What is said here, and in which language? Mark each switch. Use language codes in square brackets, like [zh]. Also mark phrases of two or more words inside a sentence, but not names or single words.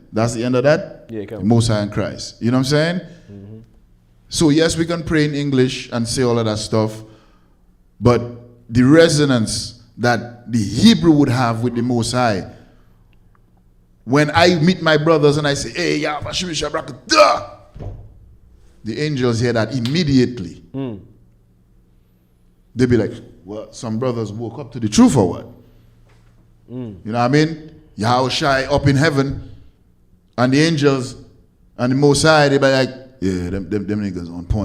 [en] That's the end of that? Yeah, come The on. Most High in Christ. You know what I'm saying? So yes, we can pray in English and say all of that stuff, but the resonance that the Hebrew would have with the Most High, when I meet my brothers and I say, hey, ya, Bashim, Shabrak, duh! The angels hear that immediately. They be like, well, some brothers woke up to the truth or what? You know what I mean? Yahushai up in heaven, and the angels and the Most High, they be like, yeah, them niggas on point.